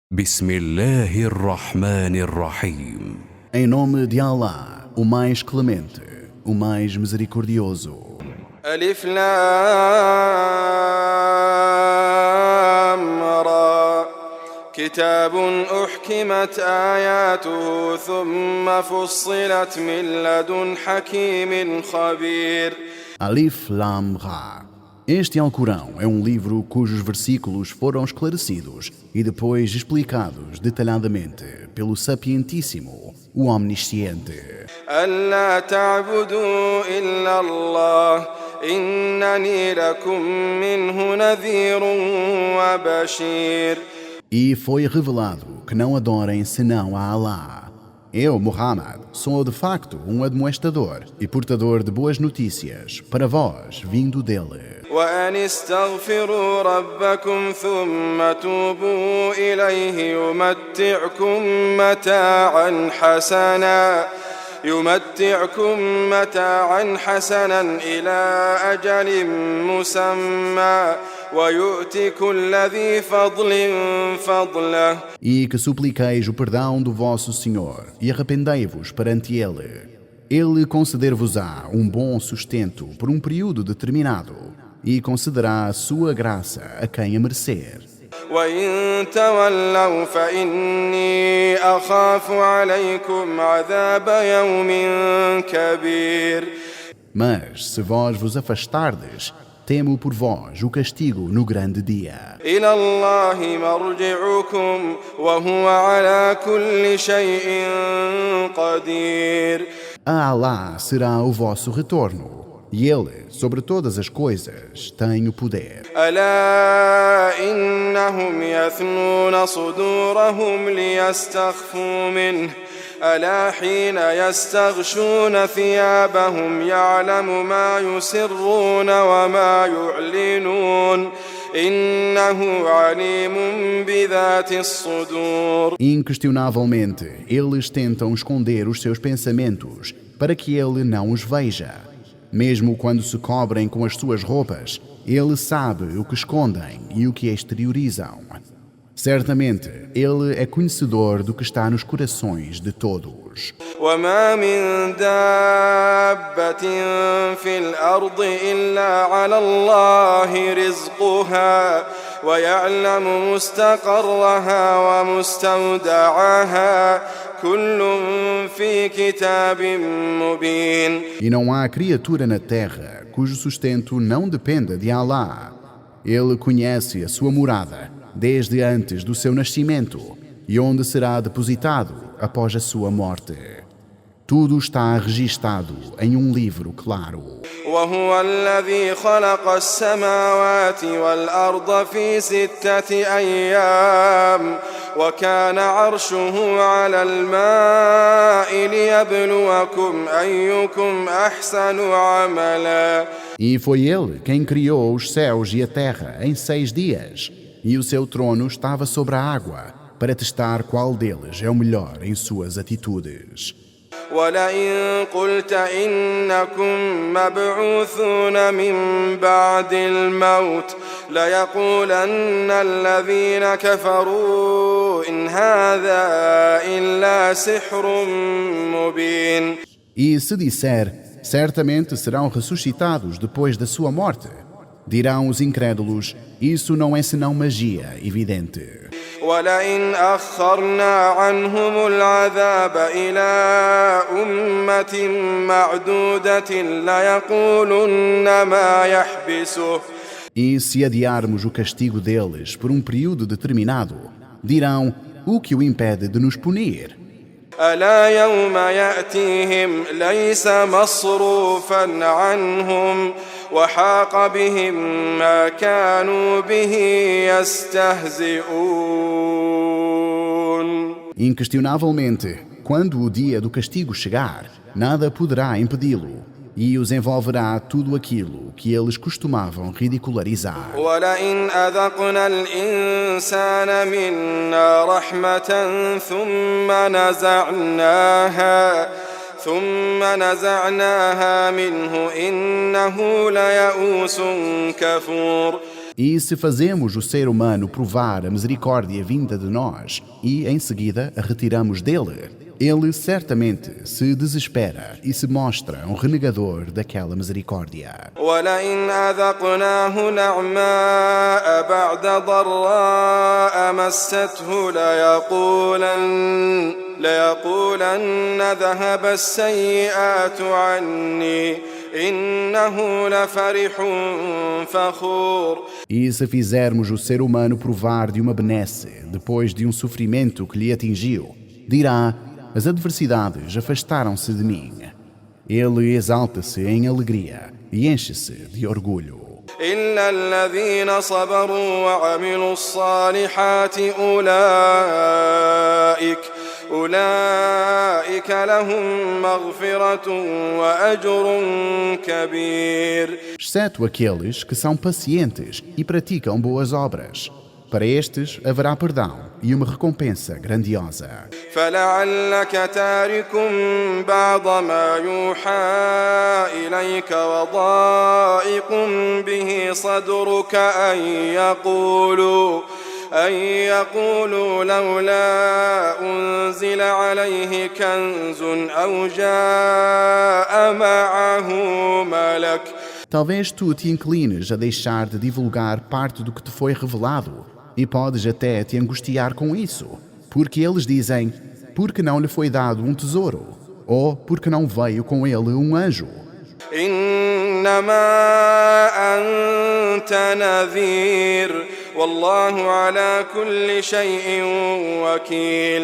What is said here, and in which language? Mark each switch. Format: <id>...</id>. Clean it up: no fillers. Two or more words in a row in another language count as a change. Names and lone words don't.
<ar>بسم الله الرحمن الرحيم.</ar> <pt>Em nome de Allah, o mais clemente, o mais misericordioso.</pt> <ar>ألف لام را كتاب أحكمت آياته ثم فصلت من لدن حكيم خبير. ألف لام را.</ar> <pt>Este Alcorão é um livro cujos versículos foram esclarecidos e depois explicados detalhadamente pelo Sapientíssimo, o Omnisciente.</pt> <ar>ألا تعبدوا إلا الله إنني لكم منه نذير وبشير.</ar> <pt>E foi revelado que não adorem senão a Allah. Eu, Muhammad, sou de facto um admoestador e portador de boas notícias para vós, vindo dele.</pt> <ar>وأن استغفروا ربكم ثم توبوا إليه يمتعكم متاعا حسنا إلى أجل مسمى ويؤتي كل ذي فضل فضله.</ar> <pt>E que supliqueis o perdão do vosso Senhor e arrependei-vos perante Ele. Ele conceder-vos-á um bom sustento por um período determinado e concederá a sua graça a quem a merecer.</pt> <ar>وإن تولوا فإني أخاف عليكم عذاب يوم كبير.</ar> <pt>Mas, se vós vos afastardes, temo por vós o castigo no grande dia.</pt> <ar>إلى الله مرجعكم وهو على كل شيء قدير.</ar> <pt>A Allah será o vosso retorno, e Ele, sobre todas as coisas, tem o poder.</pt> <ar>ألا إنهم يثنون صدورهم ليستخفوا منه ألا حين يستغشون ثيابهم يعلم ما يسرون وما يعلنون إنه عليم بذات الصدور.</ar> <pt>Inquestionavelmente, eles tentam esconder os seus pensamentos para que Ele não os veja. Mesmo quando se cobrem com as suas roupas, Ele sabe o que escondem e o que exteriorizam. Certamente, Ele é conhecedor do que está nos corações de todos.</pt> <ar>وما من دابة في الأرض إلا على الله رزقها ويعلم مستقرها ومستودعها كل في كتاب مبين.</ar> <pt>E não há criatura na terra cujo sustento não dependa de Allah. Ele conhece a sua morada desde antes do seu nascimento e onde será depositado após a sua morte. Tudo está registado em um livro claro.</pt> <ar>وهو الذي خلق السماوات والأرض في 6 أيام وكان عرشه على الماء ليبلوكم أيكم أحسن عملا.</ar> <pt>E foi Ele quem criou os céus e a terra em 6 dias, e o seu trono estava sobre a água, para testar qual deles é o melhor em suas atitudes.</pt> <ar>ولئن قلت إنكم مبعوثون من بعد الموت ليقولن الذين كفروا إن هذا إلا سحر مبين.</ar> <pt>E se disser, certamente serão ressuscitados depois da sua morte, dirão os incrédulos, isso não é senão magia evidente.</pt> <ar>ولئن أخرنا عنهم العذاب إلى أمة معدودة ليقولن ما يحبسه.</ar> <pt>E se adiarmos o castigo deles por um período determinado, dirão o que o impede de nos punir.</pt> <ar>ألا يوم يأتيهم ليس مصروفا عنهم وحاق بهم ما كانوا به يستهزئون.</ar> <pt>Inquestionavelmente, quando o dia do castigo chegar, nada poderá impedi-lo e os envolverá tudo aquilo que eles costumavam ridicularizar.</pt> <ar>ولئن أذقنا الإنسان منا رحمة ثم نزعناها منه إنه ليئوس كفور.</ar> <pt>E se fazemos o ser humano provar a misericórdia vinda de nós e, em seguida, a retiramos dele, ele certamente se desespera e se mostra um renegador daquela misericórdia.</pt> <ar>ولئن أذقناه نعماء بعد ضراء مسته ليقولن ذهب السيئات عني إنه لفرح فخور.</ar> <pt>E se fizermos o ser humano provar de uma benesse depois de um sofrimento que lhe atingiu, dirá: as adversidades afastaram-se de mim. Ele exalta-se em alegria e enche-se de orgulho.</pt> <ar>إلا الذين صبروا وعملوا الصالحات أولئك لهم مغفرة وأجر كبير.</ar> <pt>Exceto aqueles que são pacientes e praticam boas obras. Para estes haverá perdão e uma recompensa grandiosa.</pt> <ar>فلعلك تارك بعض ما يوحى إليك وضائق به صدرك أن يقولوا لولا أنزل عليه كنز أو جاء معه ملك.</ar> <pt>Talvez tu te inclines a deixar de divulgar parte do que te foi revelado e podes até te angustiar com isso, porque eles dizem: porque não lhe foi dado um tesouro, ou porque não veio com ele um anjo.</pt> <ar>إنما أنت نذير والله على كل شيء وكيل.</ar>